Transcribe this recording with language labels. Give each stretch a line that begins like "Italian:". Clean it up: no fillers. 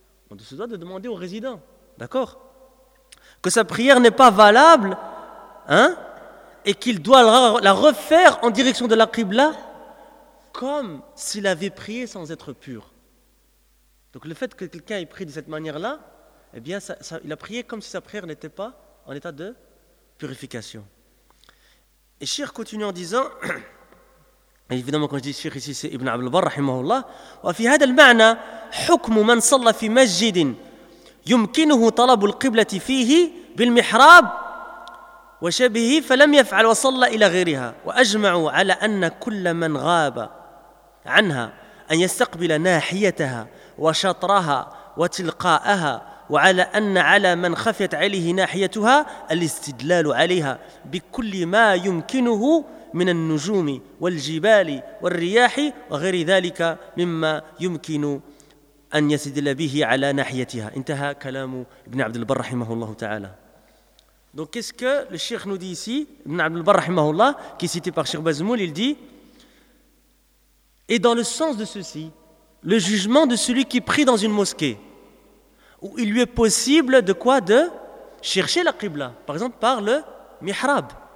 French: On se doit de demander au résident. D'accord? Que sa prière n'est pas valable, hein, et qu'il doit la refaire en direction de la Qibla comme s'il avait prié sans être pur. Donc le fait que quelqu'un ait prié de cette manière-là, eh bien, ça, il a prié comme si sa prière n'était pas en état de purification. Et Shir continue en disant, évidemment quand je dis Shir ici, c'est Ibn Abd al-Barr, rahimahullah, «
Arabic: وفي هذا المعنى حكم من صلى في مسجد يمكنه طلب القبلة فيه بالمحراب وشبهه فلم يفعل وصلى إلى غيرها وأجمعوا على أن كل من غاب عنها أن يستقبل ناحيتها وشطرها وتلقاءها وعلى أن على من خفيت عليه ناحيتها الاستدلال عليها بكل ما يمكنه من النجوم والجبال والرياح وغير ذلك مما يمكن أن يستدل به على ناحيتها. انتهى كلام ابن عبد البر رحمه الله تعالى.
French: Donc qu'est-ce que le Cheikh nous dit ici, Ibn Abd al-Barr رحمه الله, qui est cité par Cheikh Bazmoul, il dit, et dans le sens de ceci, le jugement de celui qui prie dans une mosquée où il lui est possible de quoi? De chercher la Qibla. Par exemple, par le mihrab.